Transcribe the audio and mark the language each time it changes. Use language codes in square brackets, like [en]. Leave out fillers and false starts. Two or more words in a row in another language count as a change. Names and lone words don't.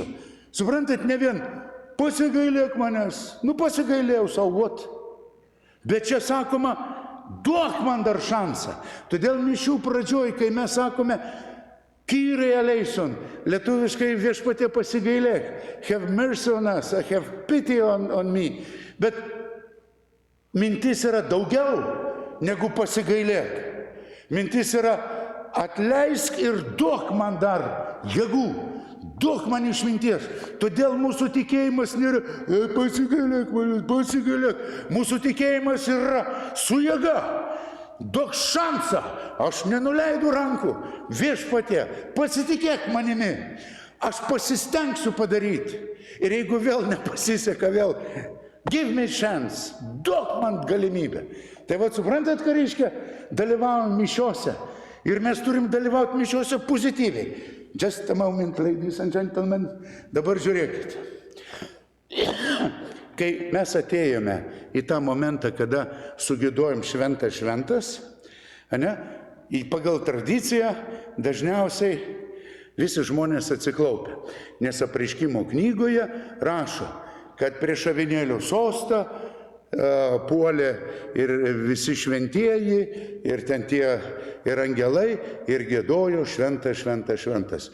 [lt] Suprantat, ne vien pasigailėk manęs, pasigailėjau savo, bet čia sakoma, duok man dar šansą. Todėl mišių pradžioj, kai mes sakome, [el] Kyrie eleison, [lt] lietuviškai viešpatie pasigailėk, [en] have mercy on us, have pity on me, [lt] bet mintis yra daugiau negu pasigailėk. Mintis yra atleisk ir duok man dar jėgų, duok man išminties. Todėl mūsų tikėjimas nėra pasigailėk manęs, pasigailėk. Mūsų tikėjimas yra su jėga. Duok šansą, aš nenuleidau rankų. Viešpatie, pasitikėk manimi. Aš pasistengsiu padaryti. Ir jeigu vėl nepasiseka, vėl [en] give me chance, [lt] duok man galimybę. Tai suprantat, ką reiškia dalyvavom mišiose. Ir mes turim dalyvauti mišiose pozityviai. [en] Just a moment, ladies and gentlemen. [lt] Dabar žiūrėkit. Kai mes atėjome į tą momentą, kada sugidojom šventas, pagal tradiciją dažniausiai visi žmonės atsiklaupia. Nes Apreiškimo knygoje rašo, kad prieš avinėlio sostą puolė ir visi šventieji, ir ten tie ir angelai, ir giedojo šventas, šventas, šventas.